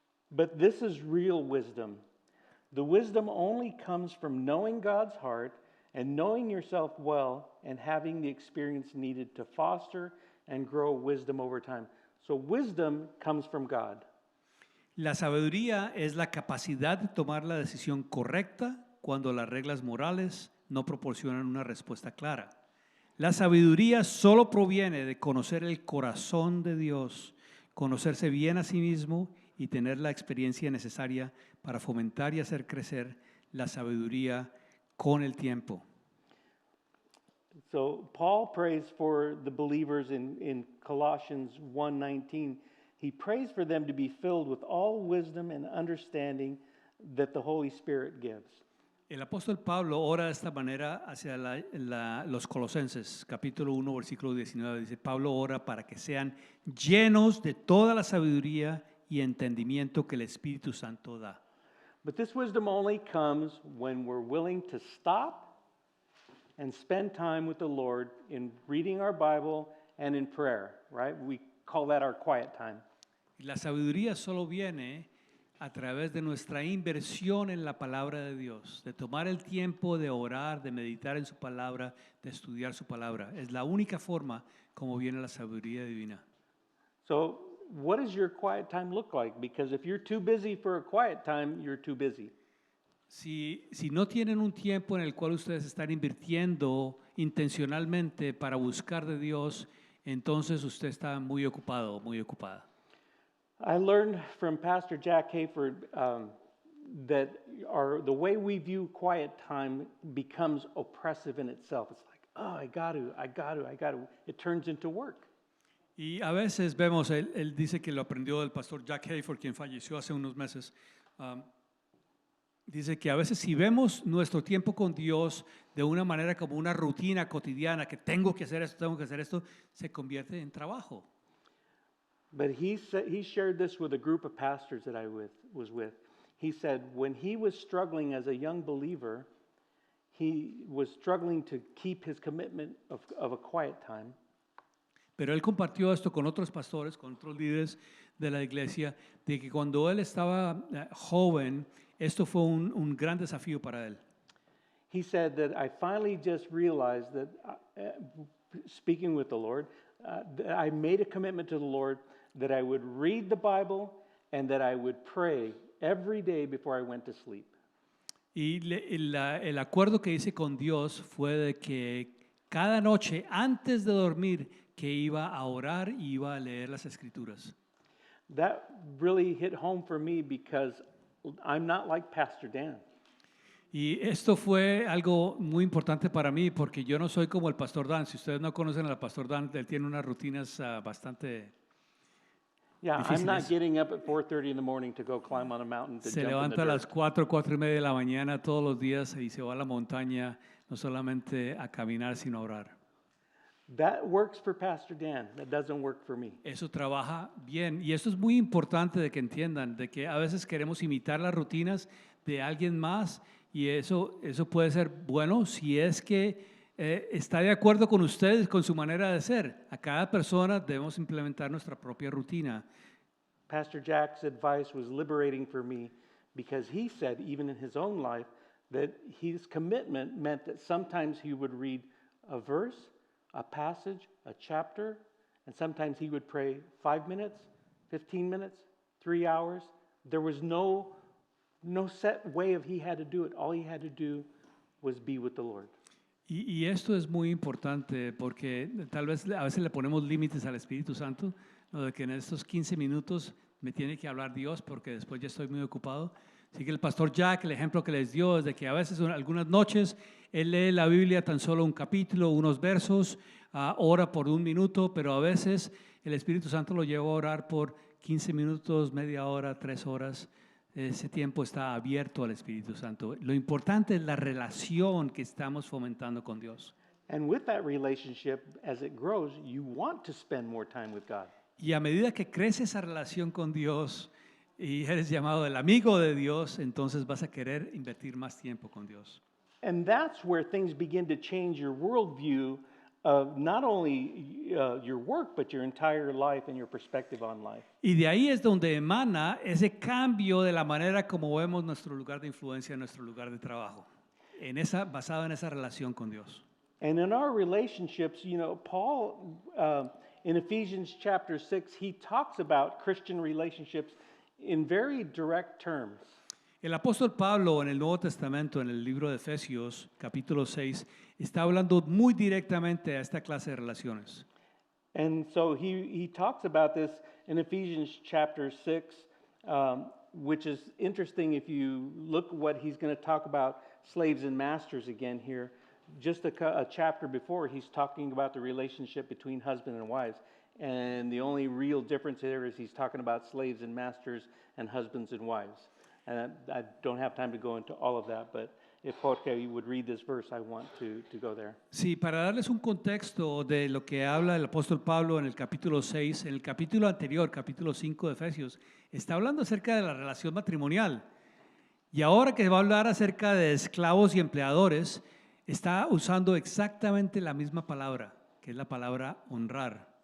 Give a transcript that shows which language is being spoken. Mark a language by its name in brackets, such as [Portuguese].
[English] But this is real wisdom. The wisdom only comes from knowing God's heart and knowing yourself well and having the experience needed to foster and grow wisdom over time. So wisdom comes from God. [Spanish] La sabiduría es la capacidad de tomar la decisión correcta cuando las reglas morales no proporcionan una respuesta clara. La sabiduría solo proviene de conocer el corazón de Dios, conocerse bien a sí mismo y tener la experiencia necesaria para fomentar y hacer crecer la sabiduría con el tiempo. [English] So Paul prays for the believers in Colossians 1:19. He prays for them to be filled with all wisdom and understanding that the Holy Spirit gives. [Spanish] El apóstol Pablo ora de esta manera hacia los Colosenses, capítulo 1, versículo 19. Dice, Pablo ora para que sean llenos de toda la sabiduría y entendimiento que el Espíritu Santo da. [English] But this wisdom only comes when we're willing to stop and spend time with the Lord in reading our Bible and in prayer, right? We call that our quiet time. [Spanish] La sabiduría solo viene a través de nuestra inversión en la palabra de Dios, de tomar el tiempo de orar, de meditar en su palabra, de estudiar su palabra. Es la única forma como viene la sabiduría divina. [English] So, what does your quiet time look like? Because if you're too busy for a quiet time, you're too busy. [Spanish] Si no tienen un tiempo en el cual ustedes están invirtiendo intencionalmente para buscar de Dios, entonces usted está muy ocupado, muy ocupada. [English] I learned from Pastor Jack Hayford that the way we view quiet time becomes oppressive in itself. It's like, oh, I got to. It turns into work. [Spanish] Y a veces vemos, él dice que lo aprendió del pastor Jack Hayford, quien falleció hace unos meses. Dice que a veces si vemos nuestro tiempo con Dios de una manera como una rutina cotidiana, que tengo que hacer esto, se convierte en trabajo. [English] But he shared this with a group of pastors that I was with. He said when he was struggling as a young believer, he was struggling to keep his commitment of a quiet time. [Spanish] Pero él compartió esto con otros pastores, con otros líderes de la iglesia, de que cuando él estaba joven, esto fue un gran desafío para él. [English] He said that I finally just realized that, speaking with the Lord, that I made a commitment to the Lord that I would read the Bible and that I would pray every day before I went to sleep. [Spanish] Y el acuerdo que hice con Dios fue de que cada noche antes de dormir que iba a orar y iba a leer las escrituras. [English] That really hit home for me because I'm not like Pastor Dan. [Spanish] Y esto fue algo muy importante para mí porque yo no soy como el pastor Dan. Si ustedes no conocen al pastor Dan, él tiene unas rutinas bastante Yeah, difíciles. [English] I'm not getting up at 4:30 in the morning to go climb on a mountain to [Spanish] Se [English] jump in the [Spanish] levanta a las [English] dirt. [Spanish] 4:30 de la mañana todos los días y se va a la montaña, no solamente a caminar, sino a orar. [English] That works for Pastor Dan. That doesn't work for me. [Spanish] Eso trabaja bien y esto es muy importante de que entiendan, de que a veces queremos imitar las rutinas de alguien más y eso puede ser bueno si es que está de acuerdo con ustedes, con su manera de ser. A cada persona debemos implementar nuestra propia rutina. [English] Pastor Jack's advice was liberating for me because he said, even in his own life, that his commitment meant that sometimes he would read a verse, a passage, a chapter, and sometimes he would pray 5 minutes, 15 minutes, 3 hours. There was no set way of he had to do it. All he had to do was be with the Lord. [Spanish] Y esto es muy importante porque tal vez a veces le ponemos límites al Espíritu Santo, ¿no? De que en estos 15 minutos me tiene que hablar Dios porque después ya estoy muy ocupado. Así que el pastor Jack, el ejemplo que les dio es de que a veces, algunas noches, él lee la Biblia tan solo un capítulo, unos versos, ora por 1 minuto, pero a veces el Espíritu Santo lo lleva a orar por 15 minutos, media hora, 3 horas. Ese tiempo está abierto al Espíritu Santo. Lo importante es la relación que estamos fomentando con Dios. [English] And with that relationship, as it grows, you want to spend more time with God. [Spanish] Y a medida que crece esa relación con Dios y eres llamado el amigo de Dios, entonces vas a querer invertir más tiempo con Dios. [English] And that's where things begin to change your worldview of not only your work, but your entire life and your perspective on life. [Spanish] Y de ahí es donde emana ese cambio de la manera como vemos nuestro lugar de influencia, nuestro lugar de trabajo, basado en esa relación con Dios. [English] And in our relationships, Paul, in Ephesians chapter 6, he talks about Christian relationships in very direct terms. [Spanish] El apóstol Pablo en el Nuevo Testamento, en el libro de Efesios, capítulo 6, está hablando muy directamente a esta clase de relaciones. [English] And so he talks about this in Ephesians chapter 6, which is interesting if you look what he's going to talk about slaves and masters again here. Just a chapter before, he's talking about the relationship between husband and wives. And the only real difference there is he's talking about slaves and masters and husbands and wives. And I don't have time to go into all of that, but if Jorge would read this verse, I want to go there. [Spanish] Sí, para darles un contexto de lo que habla el apóstol Pablo en el capítulo 6, en el capítulo anterior, capítulo 5 de Efesios, está hablando acerca de la relación matrimonial. Y ahora que va a hablar acerca de esclavos y empleadores, está usando exactamente la misma palabra, que es la palabra honrar.